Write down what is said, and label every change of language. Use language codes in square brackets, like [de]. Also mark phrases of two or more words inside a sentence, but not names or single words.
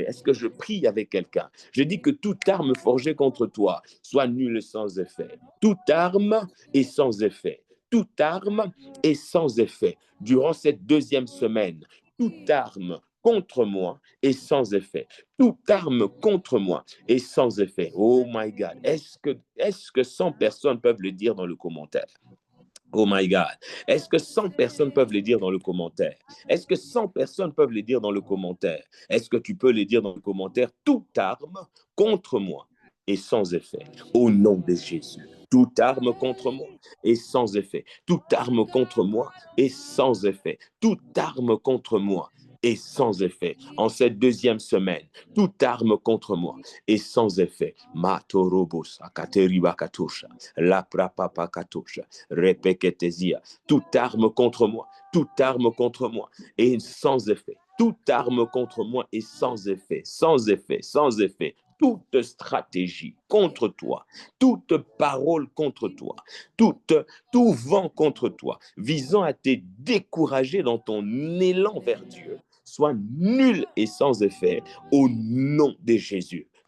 [fr] Est-ce que je prie avec quelqu'un? Je dis que toute arme forgée contre toi soit nulle et sans effet. Toute arme est sans effet. Toute arme est sans effet. Durant cette deuxième semaine, toute arme contre moi est sans effet. Toute arme contre moi est sans effet. [en] Oh my God. [fr] Est-ce que 100 personnes peuvent le dire dans le commentaire? [en] Oh my God. [fr] Est-ce que 100 personnes peuvent le dire dans le commentaire? Est-ce que 100 personnes peuvent le dire dans le commentaire? Est-ce que tu peux le dire dans le commentaire? Toute arme contre moi est sans effet. Au nom de Jésus. Toute arme contre moi est sans effet. Toute arme contre moi est sans effet. Toute arme contre moi est sans effet. En cette deuxième semaine, toute arme contre moi est sans effet. Matorobos, akateriba katosha, la prapapa katosha, repeketesia. Toute arme contre moi, toute arme contre moi est sans effet. Toute arme contre moi est sans effet, sans effet, sans effet. Toute stratégie contre toi, toute parole contre toi, tout vent contre toi, visant à te décourager dans ton élan vers Dieu, soit nul et sans effet au nom de Jésus.